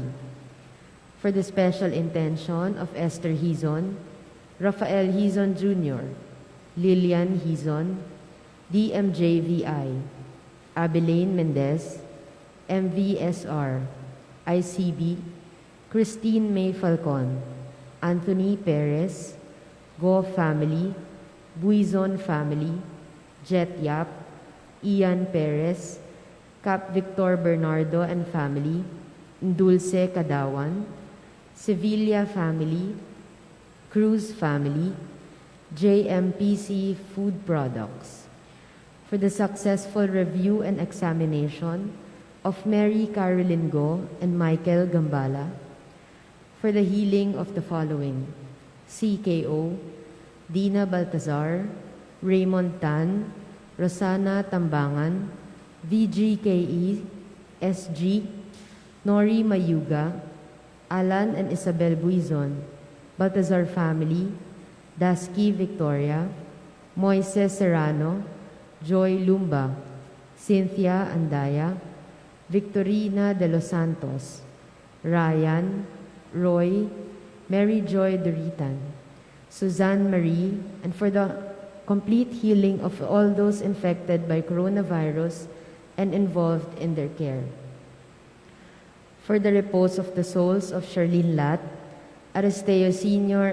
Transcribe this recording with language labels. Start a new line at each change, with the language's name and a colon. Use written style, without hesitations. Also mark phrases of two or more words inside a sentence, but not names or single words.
English: For the special intention of Esther Hizon, Rafael Hizon Jr., Lilian Hizon, DMJVI, Abilene Mendez, MVSR, ICB, Christine May Falcon, Anthony Perez, Go family, Buizon family, Jet Yap, Ian Perez, Cap Victor Bernardo and family, Dulce Cadawan, Sevilla family, Cruz family, JMPC Food Products. For the successful review and examination of Mary Caroline Go and Michael Gambala. For the healing of the following: CKO, Dina Baltazar, Raymond Tan, Rosana Tambangan, VGKE, SG, Nori Mayuga, Alan and Isabel Buizon, Baltazar family, Daski Victoria, Moises Serrano, Joy Lumba, Cynthia Andaya, Victorina de los Santos, Ryan, Roy, Mary Joy Duritan, Suzanne Marie, and for the complete healing of all those infected by coronavirus and involved in their care. For the repose of the souls of Charlene Lat, Aristeo Sr.